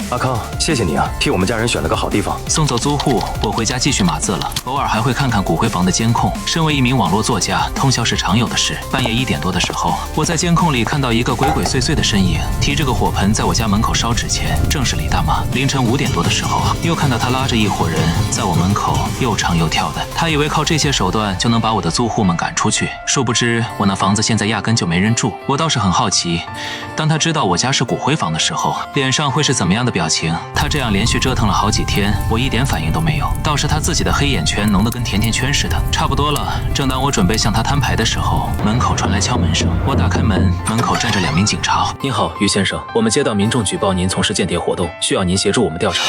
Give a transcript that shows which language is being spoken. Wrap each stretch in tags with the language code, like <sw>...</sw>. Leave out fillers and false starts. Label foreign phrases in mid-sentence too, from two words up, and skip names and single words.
<zh>阿康，謝謝你啊，替我們家人選了個好地方。送走租戶，我回家繼續碼字了。偶爾還會看看骨灰房的監控。身為一名網絡作家，通宵是常有的事。半夜1點多的時候，我在監控裡看到一個鬼鬼祟祟的身影，提着個火盆在我家門口燒紙錢，正是李大媽。凌晨5點多的時候，又看到她拉着一夥人在我門口又唱又跳的。她以為靠這些手段就能把我的租戶們趕出去，殊不知我那房子現在壓根就沒人住。我倒是很好奇，當他知道我家是骨灰房的時候，臉上會是怎麼樣的表情？他這樣連續折騰了好幾天，我一點反應都沒有，倒是他自己的黑眼圈濃得跟甜甜圈似的。差不多了，正當我準備向他攤牌的時候，門口傳來敲門聲。我打開門，門口站着2名警察。您好，於先生，我們接到民眾舉報您從事間諜活動，需要您協助我們調查。</zh>